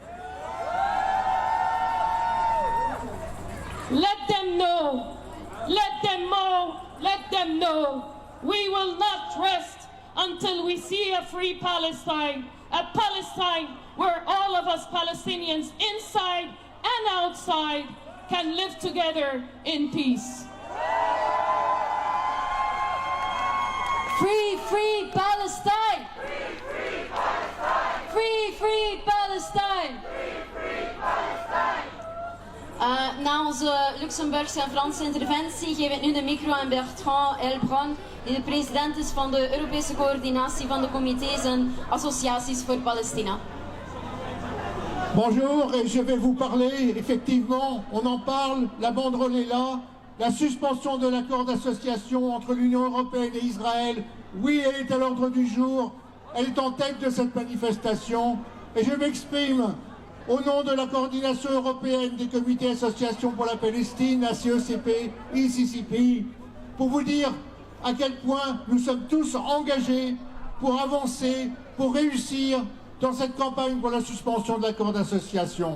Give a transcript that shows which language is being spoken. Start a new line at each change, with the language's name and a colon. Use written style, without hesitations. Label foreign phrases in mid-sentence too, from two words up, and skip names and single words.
English: Let them know, let them know, we will not rest until we see a free Palestine, a Palestine where all of us Palestinians inside and outside can live together in peace. Free, free Palestine! Free, free Palestine! Free, free Palestine!
Dutch: Na onze Luxemburgse en Franse interventie geef ik nu de micro aan Bertrand Heilbronn, die de president is van de Europese coördinatie van de comité's en associaties voor Palestina.
French: Bonjour, et je vais vous parler, effectivement, on en parle, la banderole est là, la suspension de l'accord d'association entre l'Union européenne et Israël, oui, elle est à l'ordre du jour, elle est en tête de cette manifestation, et je m'exprime au nom de la coordination européenne des comités associations pour la Palestine, la CECP, ICCP, pour vous dire à quel point nous sommes tous engagés pour avancer, pour réussir dans cette campagne pour la suspension de l'accord d'association.